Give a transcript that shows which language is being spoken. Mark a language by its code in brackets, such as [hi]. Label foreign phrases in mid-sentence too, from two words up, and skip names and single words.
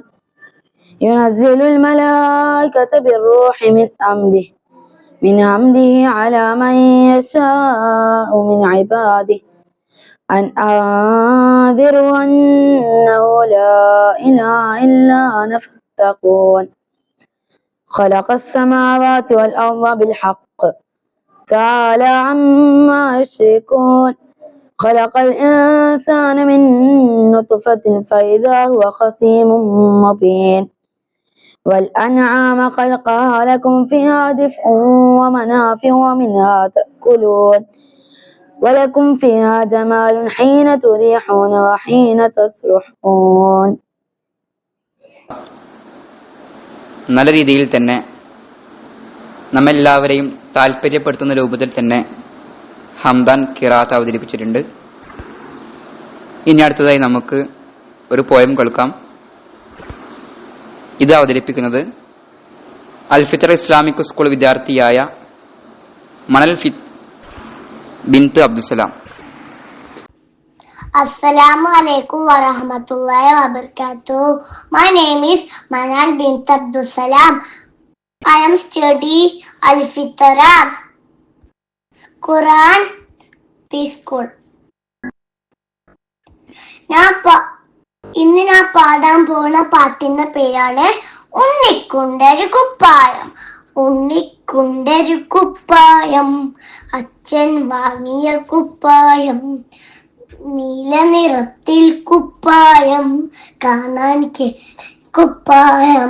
[ar] ينزل الملائكة بالروح من أمره على من يشاء من عباده أن أنذروا أنه لا إله إلا أنا فاتقون. خلق السماوات والأرض بالحق تعالى عما يشركون. خلق الإنسان من نطفة فإذا هو خصيم مبين. والأنعام خلقها لكم فيها دفء ومنافع ومنها تأكلون ولكم فيها جمال حين تريحون وحين تسرحون. [ml] നല്ല രീതിയിൽ തന്നെ നമ്മെല്ലാവരെയും താല്പര്യപ്പെടുത്തുന്ന രൂപത്തിൽ തന്നെ ഹംദാൻ ഖിറാഅത്ത് അവതരിപ്പിച്ചിട്ടുണ്ട്. ഇനി അടുത്തതായി നമുക്ക് ഒരു പോയം കേൾക്കാം. ഇത് അവതരിപ്പിക്കുന്നത് അൽഫിത്ര ഇസ്ലാമിക് സ്കൂൾ വിദ്യാർത്ഥിയായ മണൽ ബിൻത്ത് അബ്ദുസലാം. [ar] السلام عليكم ورحمة الله وبركاته. [en] My name is Manal bint Abdul Salam. I am studying Al-Fitra Quran Preschool. [ml] ഇന്ന് ഞാൻ പാടാൻ പോകുന്ന പാട്ടിന്റെ പേരാണ് ഉണ്ണിക്കുണ്ടൊരു കുപ്പായം. ഉണ്ണിക്കുണ്ടൊരു കുപ്പായം, അച്ഛൻ വാങ്ങിയ കുപ്പായം, നീല നിറത്തിൽ കുപ്പായം, കാണാൻ കുപ്പായം.